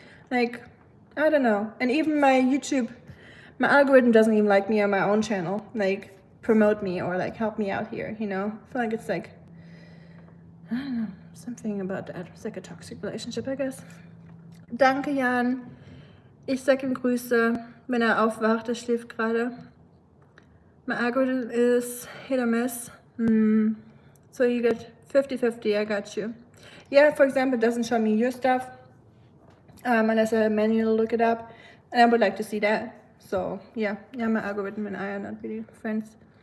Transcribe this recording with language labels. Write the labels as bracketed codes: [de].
[en] Like, I don't know. And even my YouTube, my algorithm doesn't even like me on my own channel. Like, promote me or like help me out here, you know? I feel like it's like, I don't know, something about that. It's like a toxic relationship, I guess. [de] Danke, Jan. Ich sage ihm Grüße, wenn aufwacht. Schläft gerade. [en] My algorithm is hit or miss. So you get 50-50, I got you. Yeah, for example, it doesn't show me your stuff unless I manually look it up. And I would like to see that. So, yeah, my algorithm and I are not really friends.